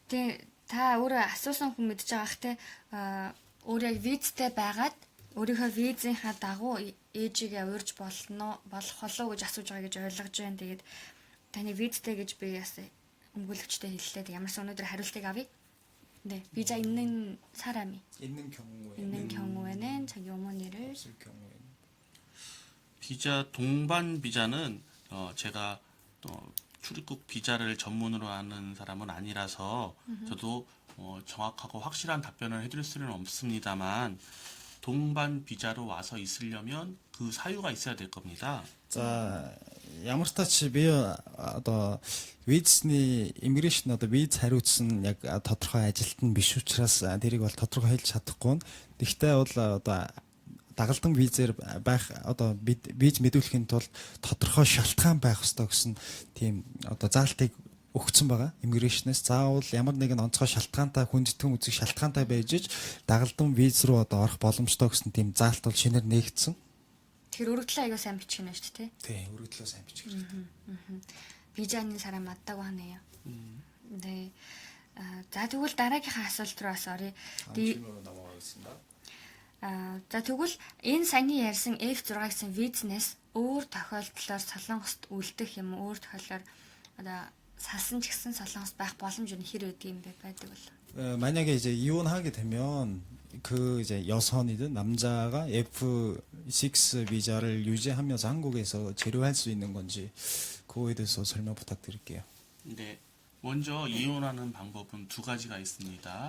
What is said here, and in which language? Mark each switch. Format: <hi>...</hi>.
<mn>네, 다 өөрөө асуусан хүн мэдж байгаа хте өөрөө визтэй байгаад өөрийнхөө визийнхаа дагуу ээжигээ урьж болох болов гэж асууж байгаа гэж ойлгож байна. Тэгээд таны визтэй гэж би бас өмгөөлөгчтэй хэллээ. Ямарсан өнөөдөр хариултыг авъя.</mn> <ko>네, 비자 있는 사람이 있는 경우에는 자기 어머니를 비자 동반 비자는 제가 출입국 비자를 전문으로 아는 사람은 아니라서 저도 정확하고 확실한 답변을 해드릴 수는 없습니다만 동반 비자로 와서 있으려면 그 사유가 있어야 될 겁니다.</ko> <mn>За ямар ч тач би одоо визний иммиграшн одоо виз хариуцсан яг тодорхой ажилт нь биш учраас тэрийг бол тодорхой хэлж чадахгүй. Гэхдээ бол одоо дагалдан визээр байх одоо виз мэдүүлэхийн тулд тодорхой шалтгаан байх ёстой гэсэн тийм одоо заалтыг өгсөн байгаа иммиграшнээс. Заавал ямар нэгэн онцгой шалтгаантай хүндэтгэн үзэх шалтгаантай байж иж дагалдан виз рүү одоо орох боломжтой гэсэн тийм заалт бол шинээр нээгдсэн. Тэр өргөдлөө аяга сайн бичих нь шүү дээ, тий? Өргөдлөө сайн бичих хэрэгтэй.</mn> <ko>비자는 사람 맞다고 하네요. 네.</ko> <mn>자, тэгвэл дараагийнхаа асуулт руу бас оръё.</mn> <ko>질문으로 넘어가겠습니다.</ko> <mn>За тэгвэл энэ саяны ярьсан F6 гэсэн визнес өөр тохиолдлоор солонгост үлдэх юм өөр тохиолдолоор одоо салсан ч гэсэн солонгост байх боломж нь хэр үүдг юм бэ байдаг бол.</mn> <ko>만약에 이제 이혼하게 되면 그 이제 여성이든 남자가 F6 비자를 유지하면서 한국에서 체류할 수 있는 건지 그거에 대해서 설명 부탁드릴게요. 네, 먼저 이혼하는 방법은 두 가지가 있습니다.</ko>